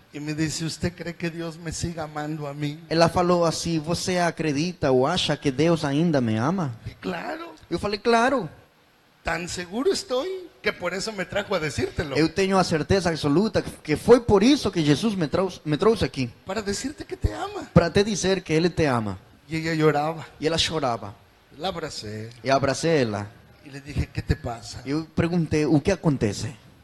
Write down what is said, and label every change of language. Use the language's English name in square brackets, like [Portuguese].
[Spanish] Y me dice, ¿usted cree que Dios me siga amando a mí? [Portuguese] Ela falou assim, você acredita ou acha que Deus ainda me ama? [Spanish] Y claro, [Portuguese] Eu falei, claro. [Spanish] tan seguro estoy que por eso me trajo a decírtelo. [Portuguese] Eu tenho a certeza absoluta que foi por isso que Jesus me trouxe aqui. [Spanish] Para decirte que te ama. [Portuguese] Para te dizer que Ele te ama. [Spanish] Y ella lloraba. [Portuguese] E ela chorava. [Spanish] La abracé [Portuguese] E abracei ela. [Spanish] y le dije, ¿qué te pasa? [Portuguese] Eu perguntei, o que acontece?